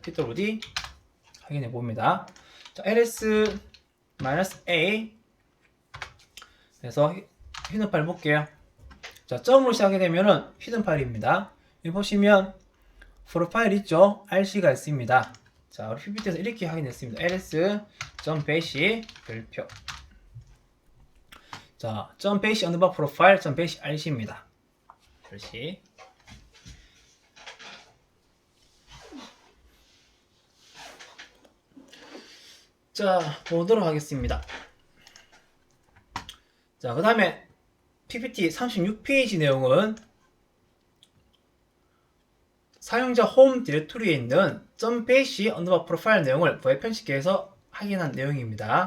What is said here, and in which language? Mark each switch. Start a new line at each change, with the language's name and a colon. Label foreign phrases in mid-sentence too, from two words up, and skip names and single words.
Korean: pwd 확인해 봅니다. 자, ls-a 그래서 히든 파일 볼게요. 자, 점으로 시작하게 되면은 히든 파일입니다. 여기 보시면 프로파일 있죠? rc가 있습니다. 자, 우리 ppt에서 이렇게 확인했습니다. ls.bash 별표. 자,
English: .bash underbar profile, .bash rc입니다.
Korean: rc. 자, 보도록 하겠습니다. 자, 그 다음에 PPT 36페이지 내용은 사용자 홈 디렉토리에 있는 .bash 언더바 프로파일 내용을 웹 편집기에서 확인한 내용입니다.